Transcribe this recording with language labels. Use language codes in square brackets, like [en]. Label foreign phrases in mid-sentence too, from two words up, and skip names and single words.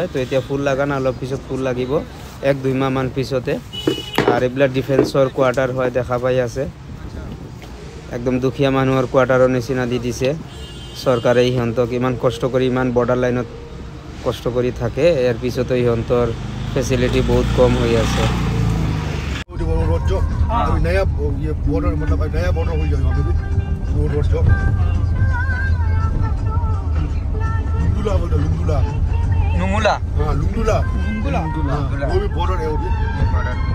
[as] তো এতিয়া ফুল লগা নাই, অলপ পিছত ফুল লাগিব, 1-2 মাহমান পিছতে। আৰু এইবিলাক ডিফেন্সৰ কোৱাৰ্টাৰ হয়, দেখা পাই আছে। একদম দুখীয়া মানুহৰ কোৱাৰ্টাৰৰ নিচিনা দি দিছে চৰকাৰে। ইহঁতক ইমান কষ্ট কৰি, ইমান [en] border lineত [as] কষ্ট কৰি থাকে, ইয়াৰ পিছতো ইহঁতৰ ফেচিলিটি বহুত কম হৈ আছে। [hi] अभी नया ये बॉर्डर, मतलब नया बॉर्डर हो जाएगा अभी वो रोड जो लुंगुला बोलते, लुंगुला नुमुला, हाँ लुंगुला, वो भी बॉर्डर है, वो भी बॉर्डर।